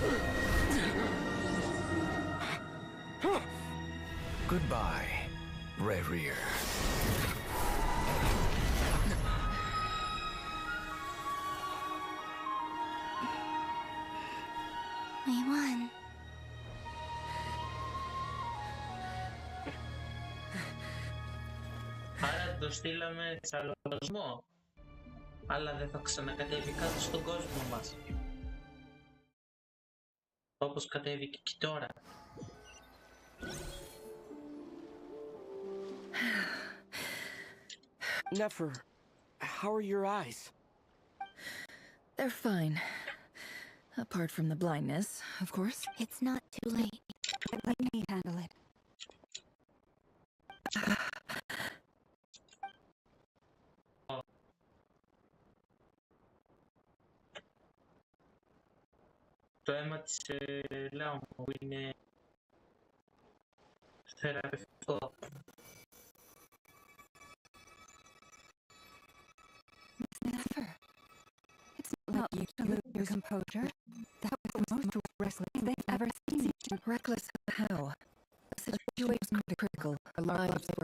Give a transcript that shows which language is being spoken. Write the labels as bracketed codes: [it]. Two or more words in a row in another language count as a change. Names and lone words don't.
[en] Goodbye, Rerir. We won. [el] Άρα το στείλαμε σε άλλο κόσμο, αλλά δεν θα ξανακατέβει κάτω στον κόσμο μας. Όπως κατέβηκε και τώρα. [en] Nefer, how are your eyes? They're fine. Apart from the blindness, of course. It's not too late. Let me handle it. [el] Το αίμα της Λάου μου είναι θεραπευτικό. [en] Never. It's not like you to lose your composure. That was the most reckless they've ever seen. Reckless how? The situation was critical. Our lives were